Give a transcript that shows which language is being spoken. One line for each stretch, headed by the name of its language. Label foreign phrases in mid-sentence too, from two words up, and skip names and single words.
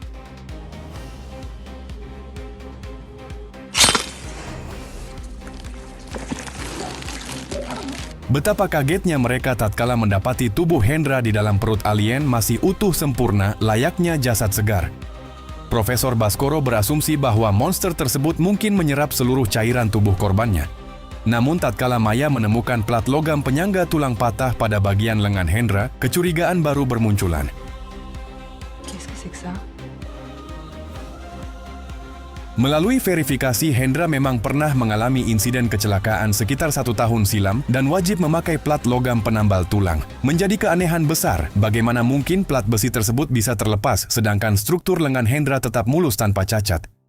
Indonesian: Betapa kagetnya mereka tatkala mendapati tubuh Hendra di dalam perut alien masih utuh sempurna layaknya jasad segar. Profesor Baskoro berasumsi bahwa monster tersebut mungkin menyerap seluruh cairan tubuh korbannya. Namun tatkala Maya menemukan plat logam penyangga tulang patah pada bagian lengan Hendra, kecurigaan baru bermunculan.
French: Qu'est-ce que c'est que ça?
Indonesian: Melalui verifikasi, Hendra memang pernah mengalami insiden kecelakaan sekitar 1 tahun silam dan wajib memakai plat logam penambal tulang. Menjadi keanehan besar, bagaimana mungkin plat besi tersebut bisa terlepas sedangkan struktur lengan Hendra tetap mulus tanpa cacat.